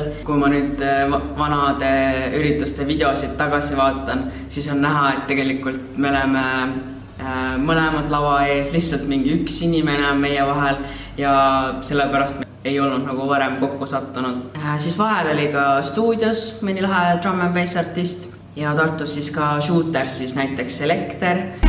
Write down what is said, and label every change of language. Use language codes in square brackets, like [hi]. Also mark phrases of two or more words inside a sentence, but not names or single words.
[et] Kui ma nüüd vanade ürituste videosid tagasi vaatan, siis on näha, et tegelikult me oleme mõlemad lava ees, lihtsalt mingi üks inimene on meie vahel ja sellepärast ei olnud nagu varem kokku sattunud. Siis vahel oli ka stuudios mõni lahe [en] drum and bass [et] artist ja Tartus siis ka Shooters, siis näiteks Elekter.